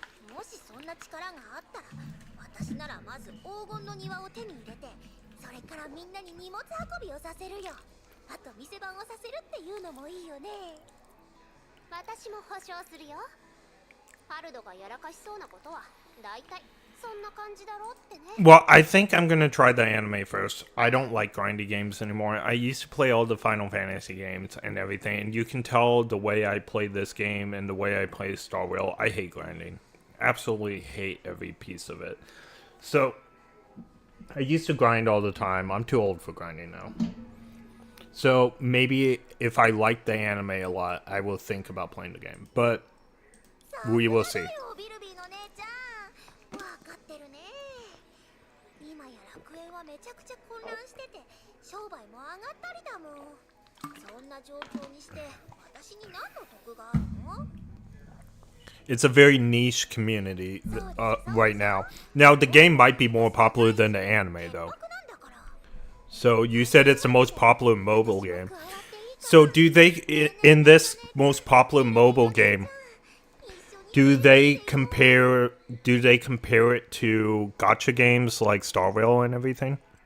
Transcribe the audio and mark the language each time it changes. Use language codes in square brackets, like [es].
[ja] もしそんな力があったら私ならまず黄金の庭を手に入れて、それからみんなに荷物運びをさせるよ。あと店番をさせるっていうのもいいよね。私も保証するよ。ハルドがやらかしそうなことはだいたいそんな感じだろうってね。 [en] Well, I think I'm gonna try the anime first. I don't like grindy games anymore. I used to play all the Final Fantasy games and everything, and you can tell the way I play this game and the way I play Star Rail, I hate grinding. Absolutely hate every piece of it. So, I used to grind all the time. I'm too old for grinding now. So, maybe if I like the anime a lot, I will think about playing the game. But, we will see. [ja] ビルビーの姉ちゃん、わかってるね。今や楽園はめちゃくちゃ混乱してて商売も上がったりだもん。そんな状況にして私に何の得があるの？ [en] It's a very niche community right now. Now, the game might be more popular than the anime, though. So, you said it's the most popular mobile game. So, do they, in this most popular mobile game, do they compare it to gacha games like Star Rail and everything?